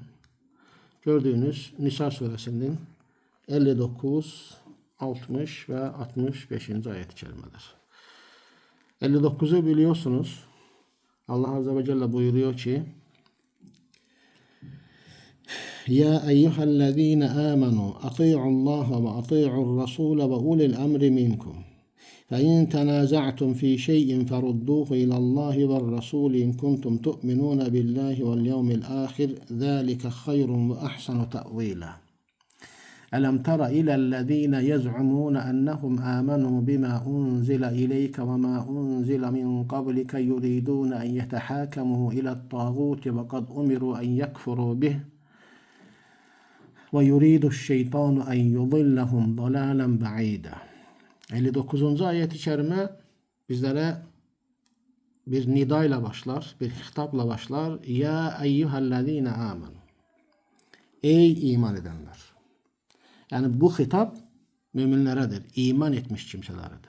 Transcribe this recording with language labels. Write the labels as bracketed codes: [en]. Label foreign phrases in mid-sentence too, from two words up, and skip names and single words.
[tr] Gördüğünüz Nisa suresinin 59, 60 ve 65. ayet-i kerimeler. 59'u biliyorsunuz. [ar] الله عز وجل [tr] buyuruyor ki: [ar] يا أيها الذين آمنوا أطيعوا الله وأطيعوا الرسول وأولي الأمر منكم. فإن تنازعتم في شيء فردوه إلى الله والرسول إن كنتم تؤمنون بالله واليوم الآخر ذلك خير وأحسن تأويلا ألم تر إلى الذين يزعمون أنهم آمنوا بما أنزل إليك وما أنزل من قبلك يريدون أن يتحاكموا إلى الطاغوت وقد أمروا أن يكفروا به ويريد الشيطان أن يضلهم ضلالا بعيدا. [tr] 59. ayet-i kerime bizlere bir nida ile başlar, bir hitapla başlar. [ar] يا أيها الذين آمنوا. [tr] Ey iman edenler. Yani bu hitap müminleredir. İman etmiş kimseleredir.